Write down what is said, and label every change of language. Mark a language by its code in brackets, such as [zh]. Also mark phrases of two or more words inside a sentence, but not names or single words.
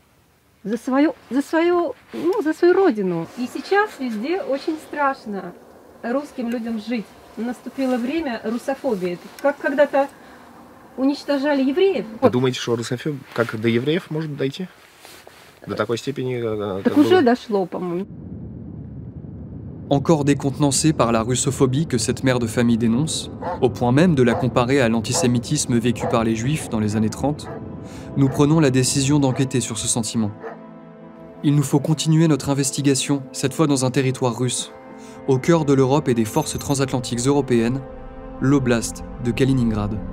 [ru] За свою родину. И сейчас везде очень страшно русским людям жить. Наступило время русофобии. Как когда-то уничтожали евреев. Вы думаете, что русофобия как до евреев может дойти? До такой степени, как уже дошло, по-моему. [fr] Encore décontenancée par la russophobie que cette mère de famille dénonce, au point même de la comparer à l'antisémitisme vécu par les Juifs dans les années 30, nous prenons la décision d'enquêter sur ce sentiment. Il nous faut continuer notre investigation, cette fois dans un territoire russe, au cœur de l'Europe et des forces transatlantiques européennes, l'oblast de Kaliningrad.